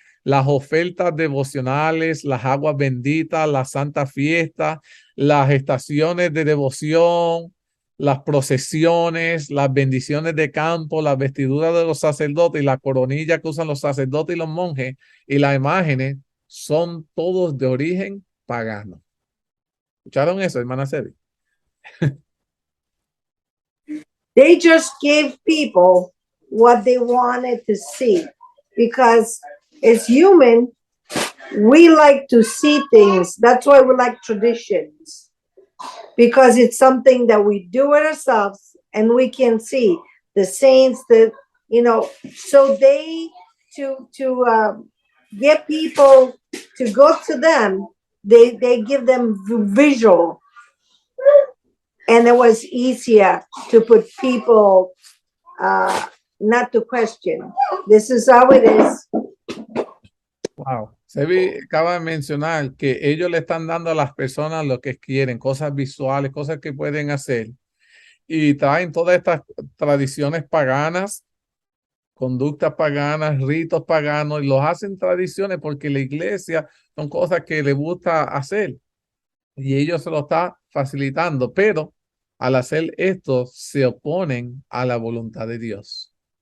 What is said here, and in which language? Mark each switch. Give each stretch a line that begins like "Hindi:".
Spanish: las ofertas devocionales, las aguas benditas, la santa fiesta, las estaciones de devoción, las procesiones, las bendiciones de campo, las vestiduras de los sacerdotes y la coronilla que usan los sacerdotes y los monjes y las imágenes son todos de origen pagano. ¿Escucharon eso, hermana Sebi?
English: They just gave people what they wanted to see, because as human, we like to see things. That's why we like traditions. because it's something that we do it ourselves and we can see the saints that, you know, so they, to get people to go to them, they give them visual, and it was easier to put people not to question. This is how it is. Wow.
Spanish: Sebi acaba de mencionar que ellos le están dando a las personas lo que quieren, cosas visuales, cosas que pueden hacer, y traen todas estas tradiciones paganas, conductas paganas, ritos paganos, y los hacen tradiciones porque la iglesia son cosas que le gusta hacer y ellos se lo están facilitando, pero al hacer esto se oponen a la voluntad de Dios.